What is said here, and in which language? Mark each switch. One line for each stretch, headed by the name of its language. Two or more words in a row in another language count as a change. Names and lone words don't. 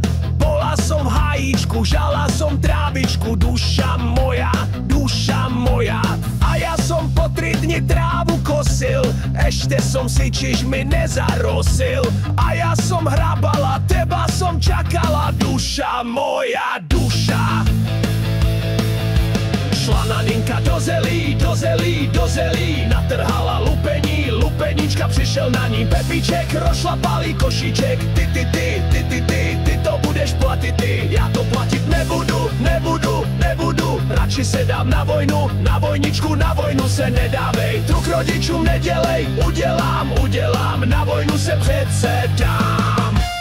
Slovak: Bola som v hajíčku, žala som trávičku, duša moja, a ja som po 3 dni trávu kosil, ešte som si čižmy nezarosil. A ja som hrabala, teba som čakala, duša moja, duša.
Czech: Šla Naninka do zelí, natrhala lupení, lupenička, přišel na ní Pepíček, rozšlapalý košíček. Ty to budeš platit ty, já to platit nebudu, radši se dám na vojnu, na vojničku, na vojnu se nedávej, truk rodičům nedělej, udělám, na vojnu se přece dám.